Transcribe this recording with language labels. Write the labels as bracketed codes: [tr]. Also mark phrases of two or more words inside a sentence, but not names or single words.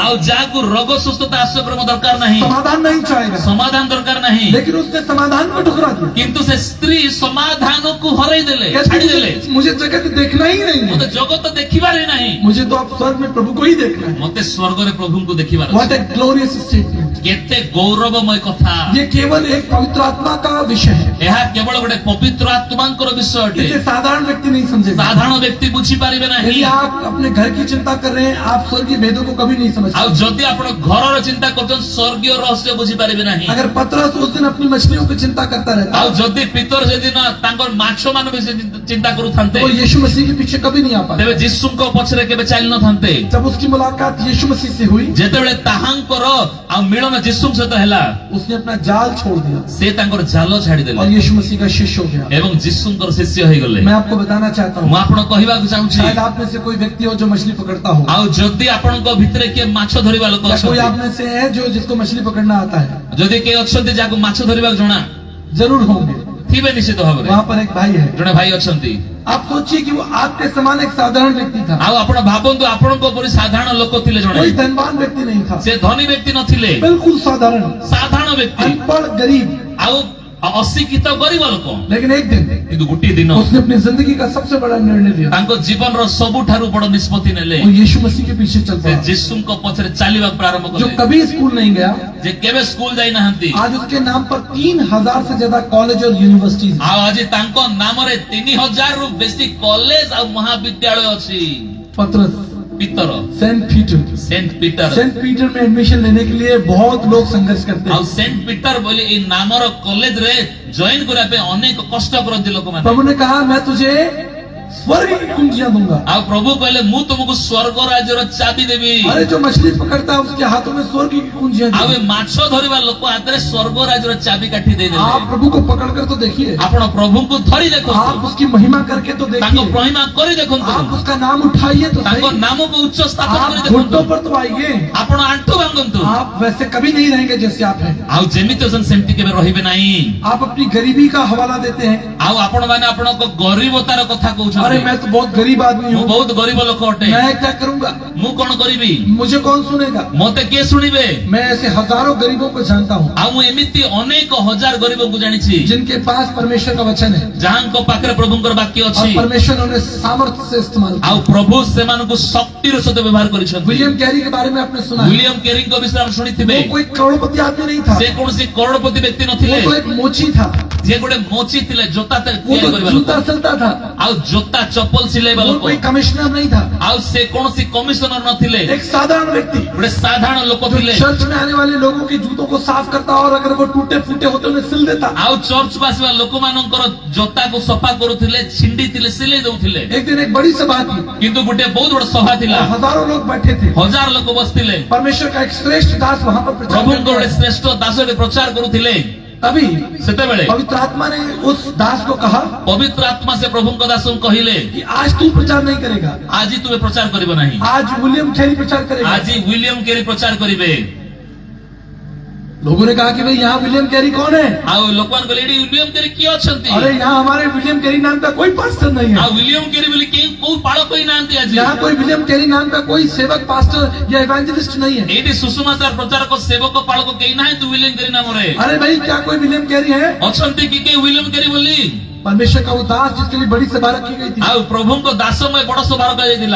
[or] ଆଉ ଯାହାକୁ ରୋଗ ସୁସ୍ଥତା ଆଶ୍ରୟ ଦରକାର ନାହିଁ [hi] समाधान नहीं चाहेगा, [or] ସମାଧାନ ଦରକାର ନାହିଁ [hi] लेकिन उसने समाधान को ठुकरा दिया। [or] କିନ୍ତୁ ସେ ସ୍ତ୍ରୀ ସମାଧାନକୁ ହରେଇ ଦେଲେ [hi] कहती, [or] ଛାଡିଦେଲେ [hi] मुझे जगत देखना ही नहीं [or] ମତେ [hi] है, [or] ଜଗତ ଦେଖିବାର ହିଁ ନାହିଁ [hi] मुझे तो अब स्वर्ग में प्रभु को ही देखना है। [or] ମତେ ସ୍ୱର୍ଗରେ ପ୍ରଭୁଙ୍କୁ ଦେଖିବାର [en] व्हाट [or] ଅଛି [en] a glorious statement. [or] କେତେ ଗୌରବମୟ କଥା [hi] ये केवल एक पवित्र आत्मा का विषय है, [or] ଏହା କେବଳ ଗୋଟେ ପବିତ୍ର ଆତ୍ମାଙ୍କର ବିଷୟ ଅଟେ [hi] इसे साधारण व्यक्ति नहीं समझेगा। [or] ସାଧାରଣ ବ୍ୟକ୍ତି ବୁଝିପାରିବେ ନାହିଁ [hi] यदि आप अपने घर की चिंता कर रहे हैं आप स्वर्गीय भेदों को कभी नहीं समझ [or] ଆଉ [hi] सकते। [or] ଯଦି ଆପଣ ଘରର ଚିନ୍ତା କରୁଛନ୍ତି ସ୍ୱର୍ଗୀୟ ରହସ୍ୟ ବୁଝିପାରିବେ ନାହିଁ [hi] अगर पतरस उस दिन अपनी मछलियों की चिंता करता रहता [or] ଆଉ ଯଦି ପିତର ସେଦିନ ତାଙ୍କର ମାଛ ମାନ ବିଷୟ ଚିନ୍ତା କରୁଥାନ୍ତେ [hi] तो यीशु मसीह के पीछे कभी नहीं आ पाता। [or] ତେବେ ଯୀଶୁଙ୍କ ପଛରେ କେବେ ଚାଲି ନଥାନ୍ତେ [hi] जब उसकी मुलाकात यीशु मसीह से हुई, [or] ଯେତେବେଳେ ତାହାଙ୍କର ଆଉ ମିଳନ ଯୀଶୁଙ୍କ ସହିତ ହେଲା, [hi] उसने अपना जाल छोड़ दिया [or] ସେ ତାଙ୍କର ଜାଲ [hi] और [or] ଛାଡିଦେଲେ [hi] यीशु मसीह का शिष्य हो गया। [or] ଏବଂ ଯୀଶୁଙ୍କର ଶିଷ୍ୟ ହେଇଗଲେ। [hi] मैं आपको बताना चाहता [or] ମୁଁ [hi] हूँ, [or] ଆପଣଙ୍କୁ କହିବାକୁ ଚାହୁଁଛି, [hi] शायद आप में से कोई व्यक्ति हो जो मछली पकड़ता हो, [or] ଆଉ ଯଦି ଆପଣଙ୍କ ଭିତରେ କିଏ ମାଛ ଧରିବା ଲୋକ [hi] या कोई [or] ଅଛନ୍ତି, [hi] आप में से है जो जिसको मछली पकड़ना आता है, [or] ଯଦି କିଏ ଅଛନ୍ତି ଯାହାକୁ ମାଛ ଧରିବାକୁ ଜଣା [hi] जरूर होंगे। [or] ଥିବେ ନିଶ୍ଚିତ ଭାବରେ। [hi] वहाँ पर एक भाई है, [or] ଜଣେ ଭାଇ ଅଛନ୍ତି, [hi] आप सोचिए कि वो आपके समान एक साधारण व्यक्ति था, [or] ଆଉ ଆପଣ ଭାବନ୍ତୁ ଆପଣଙ୍କ ପରି ସାଧାରଣ ଲୋକ ଥିଲେ ଜଣେ। [hi] कोई धनवान व्यक्ति नहीं था, [or] ସେ ଧନୀ ବ୍ୟକ୍ତି ନଥିଲେ, [hi] बिल्कुल साधारण, [or] ସାଧାରଣ ବ୍ୟକ୍ତି, [hi] अनपढ़ गरीब। [or] ଆଉ ଅଶିକ୍ଷିତ ଗରିବ ଲୋକ। [hi] लेकिन एक दिन [or] କିନ୍ତୁ ଗୋଟିଏ ଦିନ [hi] उसने अपनी जिंदगी का सबसे बड़ा निर्णय लिया, [or] ତାଙ୍କ ଜୀବନର ସବୁଠାରୁ ବଡ ନିଷ୍ପତ୍ତି ନେଲେ। [hi] वो यीशु मसीह के पीछे चल [or] ସେ [hi] पड़ा। [or] ଯୀଶୁଙ୍କ ପଛରେ ଚାଲିବାକୁ ପ୍ରାରମ୍ଭ [hi] जो [or] କଲେ, [hi] कभी स्कूल नहीं गया, [or] ଯେ କେବେ ସ୍କୁଲ ଯାଇନାହାନ୍ତି, [hi] आज उसके नाम पर 3000 से ज्यादा कॉलेज और यूनिवर्सिटीज। [or] ଆଉ ଆଜି ତାଙ୍କ ନାମରେ 3000ରୁ ବେଶୀ କଲେଜ ଆଉ ମହାବିଦ୍ୟାଳୟ ଅଛି। [hi] पत्रस, [or] ପିତର, [hi] सेंट पीटर, [or] ସେଣ୍ଟ ପିଟର, [hi] सेंट पीटर में एडमिशन लेने के लिए बहुत लोग संघर्ष करते [or] ଆଉ [hi] हैं। [or] ସେଣ୍ଟ ପିଟର ବୋଲି ଏଇ ନାମର କଲେଜରେ ଜଏନ କରିବା ପାଇଁ ଅନେକ କଷ୍ଟ କରନ୍ତି ଲୋକମାନେ। [hi] प्रभु ने कहा मैं तुझे स्वर्ग की कुंजियां दूंगा। [or] ଆଉ ପ୍ରଭୁ କହିଲେ ମୁଁ ତୁମକୁ ସ୍ୱର୍ଗ ରାଜ୍ୟର ଚାବି ଦେବି। [hi] अरे जो मछली पकड़ता है उसके हाथों में स्वर्ग की कुंजियां [or] ଆଉ [hi] दी। [or] ଏ ମାଛ ଧରିବା ଲୋକ ହାତରେ ସ୍ୱର୍ଗ ରାଜ୍ୟର ଚାବି କାଠି ଦେଇଦେଲେ। [hi] आप प्रभु को पकड़कर तो देखिए, [or] ଆପଣ ପ୍ରଭୁଙ୍କୁ ଧରି ଦେଖନ୍ତୁ, [hi] आप उसकी महिमा करके तो [or] ତାଙ୍କ [hi] देखिए, [or] ମହିମା କରି ଦେଖନ୍ତୁ, [hi] आप उसका नाम उठाइए तो [or] ତାଙ୍କ [hi] सही। [or] ନାମକୁ ଉଚ୍ଚ ସ୍ଥାପନ କରି [hi] आप [or] ଦେଖନ୍ତୁ, [hi] घुटनों पर तो आइए, [or] ଆପଣ ଆଣ୍ଠୁ ଭାଙ୍ଗନ୍ତୁ। [hi] आप वैसे कभी नहीं रहेंगे जैसे आप हैं। [or] ଆଉ ଯେମିତି ଅଛନ୍ତି ସେମିତି କେବେ ରହିବେ ନାହିଁ। [hi] आप अपनी गरीबी का हवाला देते हैं, [or] ଆଉ ଆପଣ ମାନେ ଆପଣଙ୍କ ଗରିବତାର କଥା [hi] अरे [or] କହୁଛନ୍ତି। [hi] मैं तो बहुत गरीब आदमी [or] ମୁଁ [hi] हूँ, [or] ବହୁତ ଗରିବ ଲୋକ ଅଟେ, [hi] मैं क्या करूंगा, [or] ମୁଁ କଣ କରିବି, [hi] मुझे कौन सुनेगा। [or] ମତେ କିଏ ଶୁଣିବେ। [hi] मैं ऐसे हजारों गरीबों को जानता हूँ [or] ଆଉ ମୁଁ ଏମିତି ଅନେକ ହଜାର ଗରିବଙ୍କୁ ଜାଣିଛି, [hi] जिनके पास परमेश्वर का वचन है [or] ଯାହାଙ୍କ ପାଖରେ ପ୍ରଭୁଙ୍କର ବାକ୍ୟ [hi] और [or] ଅଛି, [hi] परमेश्वर ने उन्हें सामर्थ्य से इस्तेमाल किया। [or] ଆଉ ପ୍ରଭୁ ସେମାନଙ୍କୁ ଶକ୍ତିର ସହିତ ବ୍ୟବହାର କରିଛନ୍ତି। [hi] विलियम कैरी के बारे में आपने सुना है, [or] ୱିଲିୟମ କେରିଙ୍କ ବିଷୟରେ ଆପଣ ଶୁଣିଥିବେ। [hi] वो कोई करोड़पति आदमी नहीं था, [or] ସେ କୌଣସି କରୋଡ଼ପତି ବ୍ୟକ୍ତି ନଥିଲେ, [hi] वो तो एक मोची था, [or] ଯିଏ ଗୋଟେ ମୋଚି ଥିଲେ, ଜୋତା [hi] वो [or] ତିଆରି [hi] तो [or] କରିବା ଲୋକ, [hi] जूता सिलता था, [or] ଆଉ ଜୋତା ଚପଲ ସିଲେଇବା [hi] वो [or] ଲୋକ, [hi] कोई कमिश्नर नहीं था, [or] ଆଉ ସେ କୌଣସି କମିଶନର ନଥିଲେ, [hi] एक साधारण व्यक्ति [or] ଗୋଟେ ସାଧାରଣ ଲୋକ [hi] जो [or] ଥିଲେ। [hi] चर्च में आने वाले लोगों के जूतों को साफ करता और अगर वो टूटे फूटे होते उन्हें सिल देता। [or] ଆଉ ଚର୍ଚ୍ଚକୁ ଆସିବା ଲୋକମାନଙ୍କର ଜୋତାକୁ ସଫା କରୁଥିଲେ, ଛିଣ୍ଡି ଥିଲେ, ସିଲେଇ ଦଉଥିଲେ। [hi] एक दिन एक बड़ी सभा थी, [or] କିନ୍ତୁ ଗୋଟେ ବହୁତ ବଡ ସଭା ଥିଲା, [hi] हजारों लोग बैठे थे, [or] ହଜାର ଲୋକ ବସିଥିଲେ। [hi] परमेश्वर का एक श्रेष्ठ दास वहां पर प्रचार [or] ପ୍ରଭୁଙ୍କ [hi] करता [or] ଗୋଟେ [hi] है। [or] ଶ୍ରେଷ୍ଠ ଦାସରେ ପ୍ରଚାର କରୁଥିଲେ। [hi] तभी [or] ସେତେବେଳେ [hi] पवित्र आत्मा ने उस दास को कहा [or] ପବିତ୍ର ଆତ୍ମା ସେ ପ୍ରଭୁଙ୍କ ଦାସଙ୍କୁ କହିଲେ, [hi] कि आज तू प्रचार नहीं करेगा, [or] ଆଜି ତୁମେ ପ୍ରଚାର କରିବ ନାହିଁ, [hi] आज विलियम कैरी प्रचार करेगा। [or] ଆଜି ୱିଲିୟମ କେରି ପ୍ରଚାର କରିବେ। [hi] लोगों ने कहा कि भाई यहाँ विलियम कैरी कौन है। [or] ଆଉ ଲୋକମାନେ କହିଲେ ଏଠି ୱିଲିୟମ କେରି କିଏ ଅଛନ୍ତି? [hi] अरे यहाँ हमारे विलियम कैरी नाम का कोई पास्टर नहीं [or] ଆଉ [hi] है, [or] ୱିଲିୟମ କେରି ବୋଲି କେହି କୋଉ ପାଳକ ହିଁ ନାହାନ୍ତି ଆଜି। [hi] यहाँ कोई विलियम कैरी नाम का कोई सेवक पास्टर या इवेंजलिस्ट नहीं है। [or] ଏଇଠି ସୁଷମାଚାର ପ୍ରଚାରକ ସେବକ ପାଳକ କେହି ନାହାନ୍ତି ୱିଲିୟମ କେରି ନାମରେ। [hi] अरे भाई क्या कोई विलियम कैरी है। [or] ଅଛନ୍ତି କି କେହି ୱିଲିୟମ କେରି ବୋଲି? [hi] परमेश्वर का वो दास जिसके लिए बड़ी सभा रखी गई थी, [or] ଆଉ ପ୍ରଭୁଙ୍କ ଦାସମୟ ବଡ ସଭା ରଖାଯାଇଥିଲା,